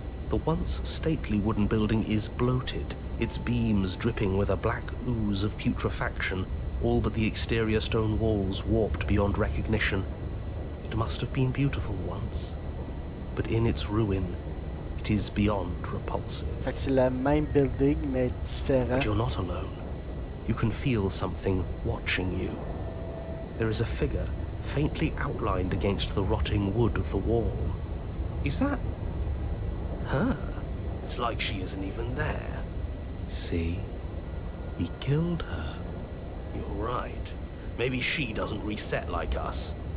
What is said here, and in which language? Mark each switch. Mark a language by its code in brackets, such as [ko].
[en] The once stately wooden building is bloated, its beams dripping with a black ooze of putrefaction, all but the exterior stone walls warped beyond recognition. It must have been beautiful once, but in its ruin, it is beyond repulsive. [fr] Fait que c'est la même building, mais différent. [en] But you're not alone. You can feel something watching you. There is a figure faintly outlined against the rotting wood of the wall. Is that her? It's like she isn't even there. See? We killed her. You're right. Maybe she doesn't reset like us.